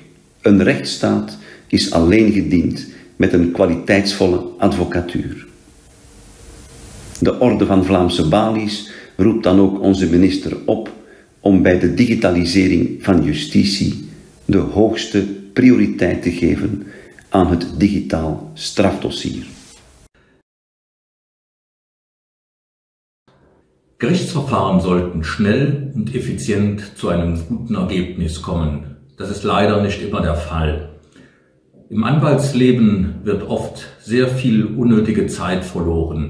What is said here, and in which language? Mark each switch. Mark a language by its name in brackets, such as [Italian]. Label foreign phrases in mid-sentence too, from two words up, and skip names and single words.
[Dutch] Een rechtsstaat is alleen gediend met een kwaliteitsvolle advocatuur. De Orde van Vlaamse Balies roept dan ook onze minister op om bij de digitalisering van justitie de hoogste prioriteit te geven aan het digitaal strafdossier. [German] Gerichtsverfahren sollten schnell und effizient zu einem guten Ergebnis kommen. Das ist leider nicht immer der Fall. Im Anwaltsleben wird oft sehr viel unnötige Zeit verloren.